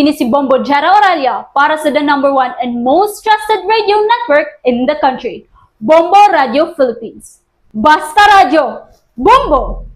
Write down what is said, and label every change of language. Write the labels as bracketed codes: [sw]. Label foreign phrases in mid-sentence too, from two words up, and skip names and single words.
[hil] Kini si [en] Bombo Jera Oralia [hil] para sa [en] the #1 and most trusted radio network in the country, Bombo Radio Philippines. Basta Radio! Bombo!